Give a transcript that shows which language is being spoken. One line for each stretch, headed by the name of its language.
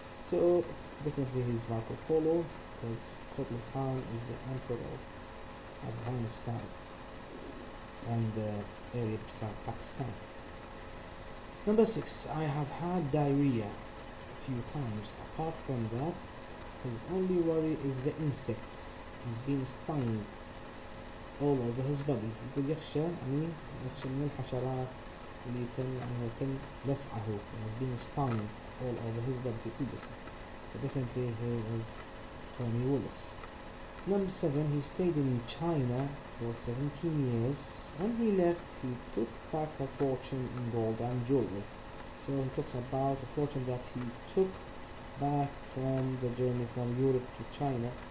English: So definitely he's Marco Polo, because Kublai Khan is the Emperor of Afghanistan and the area beside Pakistan. Number 6, I have had diarrhea a few times. Apart from that, his only worry is the insects. He's been stung all over his body.
Arabic: يقول يخشى من الحشرات اللي تم لسعه.
English: He's been stung all over his body
Arabic: في كل جسمه.
English: So definitely he is Tommy Willis. Number 7, he stayed in China for 17 years. When he left, he took back a fortune in gold and jewelry. So he talks about a fortune that he took back from the journey from Europe to China.